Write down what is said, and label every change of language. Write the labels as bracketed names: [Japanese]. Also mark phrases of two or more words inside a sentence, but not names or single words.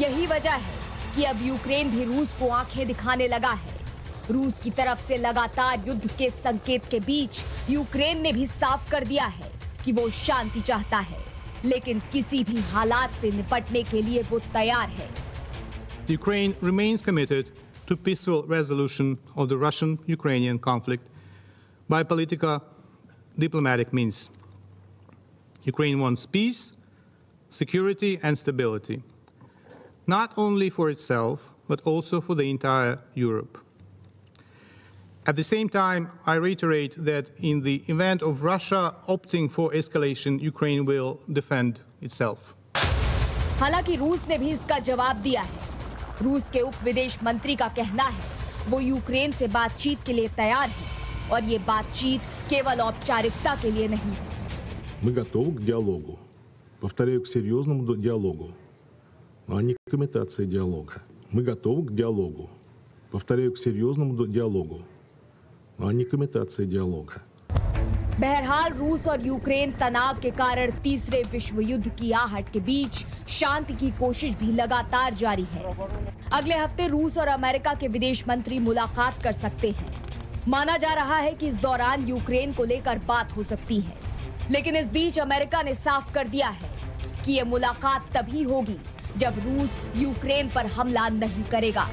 [Hindi] यही वजह है कि अब यूक्रेन भी रूस को आंखें दिखाने लगा है। रूस की तरफ से लगातार युद्ध के संकेत के बीच यूक्रेन ने भी साफ कर दिया है कि वो शांति चाहता है, लेकिन किसी भी हालात से निपटने के लिए वो तैयार है। [English] Ukraine remains committed to peaceful resolution of the Russian-Ukrainian conflict by political diplomatic means. Ukraine wants peace, security and stability, not only for itself, but also for the entire Europe. At the same time, I reiterate that in the event of Russia opting for escalation, Ukraine will defend itself. [Hindi] हालांकि रूस ने भी इसका जवाब दिया है। रूस के उप विदेश मंत्री का कहना है वो यूक्रेन से बातचीत के लिए तैयार है और ये बातचीत केवल औपचारिकता के लिए नहीं है। [Russian] Мы готовы к диалогу. Повторяю, к серьезному диалогу, а не к имитации диалога. Мы готовы к диалогу. Повторяю, к серьезному диалогу, а не к имитации диалога. [Hindi] बहरहाल रूस और यूक्रेन तनाव के कारण तीसरे विश्व युद्ध की आहट के बीच शांति की कोशिश भी लगातार जारी है। अगले हफ्ते रूस और अमेरिका के विदेश मंत्री मुलाकात कर सकते हैं। माना जा रहा है कि इस दौरान यूक्रेन को लेकर बात हो सकती है, लेकिन इस बीच अमेरिका ने साफ कर दिया है कि ये मुलाकात तभी होगी जब रूस यूक्रेन पर हमला नहीं करेगा।